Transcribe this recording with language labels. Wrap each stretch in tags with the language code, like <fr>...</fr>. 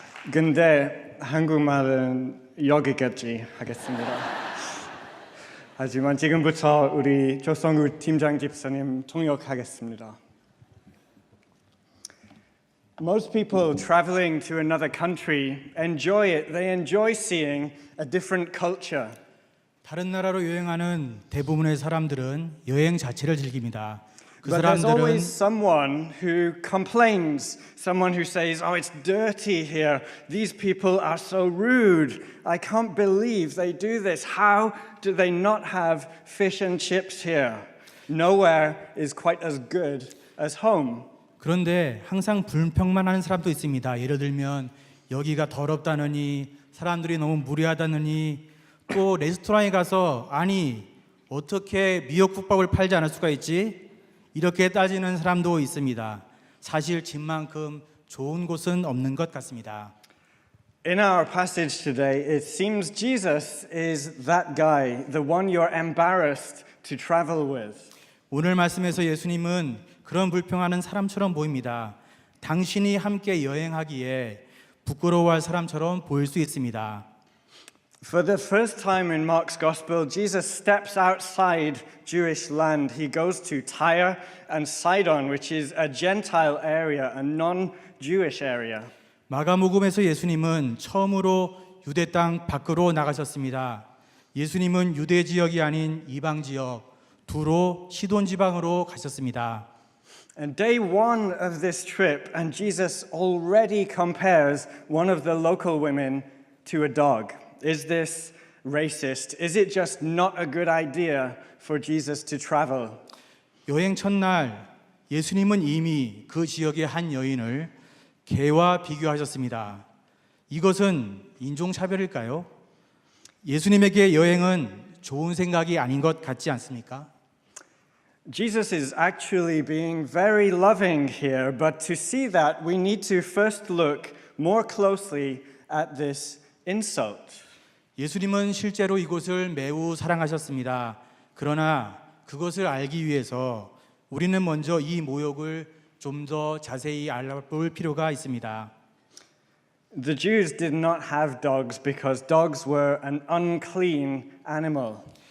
<ko>근데 한국말은 여기까지 하겠습니다. 하지만 지금부터 우리 조성우 팀장 집사님 통역하겠습니다.</ko> <en>Most people traveling to another country enjoy it. They enjoy seeing a different culture.</en> <ko>다른 나라로 여행하는 대부분의 사람들은 여행 자체를 즐깁니다. 그</ko> <en>But there's</en> <ko>사람들은</ko> <en>always someone who complains, someone who says, "Oh, it's dirty here. These people are so rude. I can't believe they do this. How do they not have fish and chips here? Nowhere is quite as good as home."</en> <ko>그런데 항상 불평만 하는 사람도 있습니다. 예를 들면 여기가 더럽다느니 사람들이 너무 무례하다느니 또 레스토랑에 가서 아니 어떻게 미역국밥을 팔지 않을 수가 있지? 이렇게 따지는 사람도 있습니다. 사실 집만큼 좋은 곳은 없는 것 같습니다.</ko> <en>In our passage today, it seems Jesus is that guy, the one you're embarrassed to travel with.</en> <ko>오늘 말씀에서 예수님은 그런 불평하는 사람처럼 보입니다. 당신이 함께 여행하기에 부끄러워할 사람처럼 보일 수 있습니다.</ko> <en>For the first time in Mark's Gospel, Jesus steps outside Jewish land. He goes to Tyre and Sidon, which is a Gentile area, a non-Jewish area.</en> <ko>마가복음에서 예수님은 처음으로 유대 땅 밖으로 나가셨습니다. 예수님은 유대 지역이 아닌 이방 지역 두로 시돈 지방으로 가셨습니다.</ko> <en>And day one of this trip, and Jesus already compares one of the local women to a dog. Is this racist? Is it just not a good idea for Jesus to travel?</en> <ko>여행 첫날 예수님은 이미 그 지역의 한 여인을 개와 비교하셨습니다. 이것은 인종차별일까요? 예수님에게 여행은 좋은 생각이 아닌 것 같지 않습니까?</ko> <en>Jesus is actually being very loving here, but to see that, we need to first look more closely at this insult.</en> <ko>예수님은 실제로 이곳을 매우 사랑하셨습니다. 그러나 그것을 알기 위해서 우리는 먼저 이 모욕을 좀 더 자세히 알아볼 필요가 있습니다.</ko> <en>The Jews did not have dogs because dogs were an unclean animal.</en>